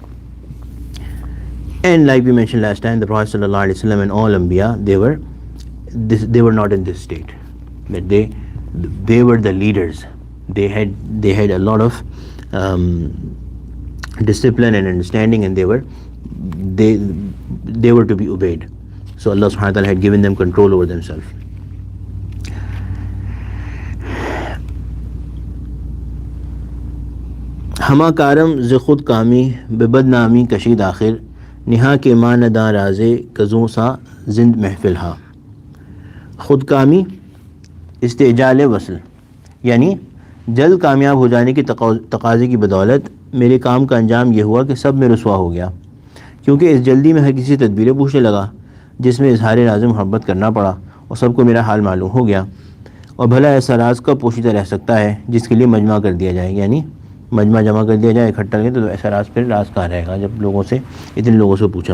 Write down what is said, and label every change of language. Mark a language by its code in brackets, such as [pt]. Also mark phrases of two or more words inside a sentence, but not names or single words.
[en] And like we mentioned last time, the Prophet ﷺ and all Anbiya, they were not in this state. But they were the leaders. They had a lot of discipline and understanding, and they were to be obeyed. So Allah [ar] سبحانه وتعالى [en] had given them control over themselves. [fa] ہما کارم ز خود کامی بے بدنامی کشید آخر نہا کے ماں نداں رازے کزوں سا زند محفل ہا. [ur] خود کامی استعجال وصل، یعنی جلد کامیاب ہو جانے کی تقاضے کی بدولت میرے کام کا انجام یہ ہوا کہ سب میں رسوا ہو گیا، کیونکہ اس جلدی میں ہر کسی تدبیریں پوچھنے لگا، جس میں اظہار راز محبت کرنا پڑا، اور سب کو میرا حال معلوم ہو گیا۔ اور بھلا ایسا راز کب پوشیدہ رہ سکتا ہے جس کے لیے مجمع کر دیا جائے، یعنی مجمع جمع کر دیا جائے اکٹھا کر کے، تو ایسا راز پھر راز کہاں رہے گا جب لوگوں سے اتنے لوگوں سے پوچھا۔